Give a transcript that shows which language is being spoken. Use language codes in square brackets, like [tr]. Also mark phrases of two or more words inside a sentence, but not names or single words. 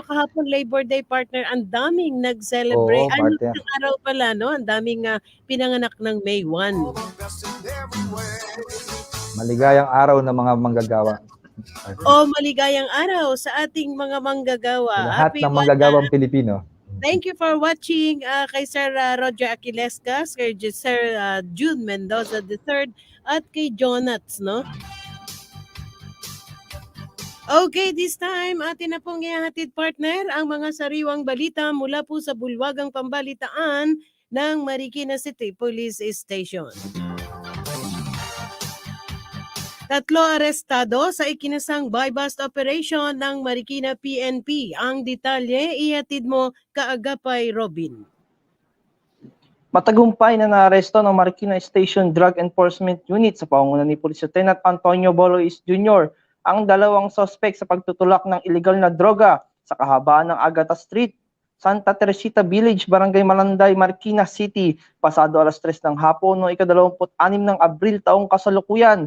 [tl] Kahapon Labor Day, partner, ang daming nag-celebrate. Oo, partner. Ang araw pala, no? Ang daming pinanganak ng May 1. Maligayang araw ng mga manggagawa. Maligayang araw sa ating mga manggagawa. Lahat ng manggagawang Pilipino. [en] Thank you for watching [tl] kay Sir Roger Aquilescas, kay Sir June Mendoza III, at kay Jonats, no? Okay, [en] this time [tl] atin na pong ihahatid, partner, ang mga sariwang balita mula po sa bulwagang pambalitaan ng Marikina City Police Station. 3 arestado sa ikinasang [en] buy-bust operation [tl] ng Marikina PNP. Ang detalye, ihatid mo kaagapay, Robin. Matagumpay na naaresto ng Marikina Station Drug Enforcement Unit sa pangunguna ni Police Lieutenant Antonio Bolois Jr. ang 2 suspect sa pagtutulak ng illegal na droga sa kahabaan ng Agata Street, Santa Teresita Village, Barangay Malanday, Marikina City, pasado 3:00 ng hapon noong 26 ng Abril taong kasalukuyan.